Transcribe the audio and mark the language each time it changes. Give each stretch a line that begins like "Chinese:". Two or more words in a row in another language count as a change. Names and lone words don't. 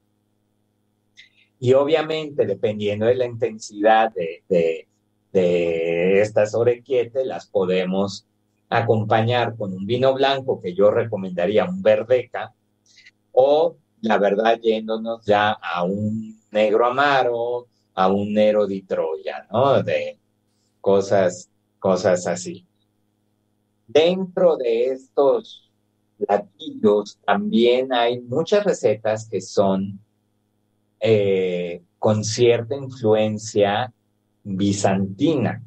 Spanish: Y obviamente, dependiendo de la intensidad de estas orequietes, las podemos acompañar con un vino blanco que yo recomendaría, un Verdeca, o la verdad yéndonos ya a un negro amaro, a un Nero di Troya, ¿no? De cosas así. Dentro de estos platillos también hay muchas recetas que son con cierta influencia bizantina.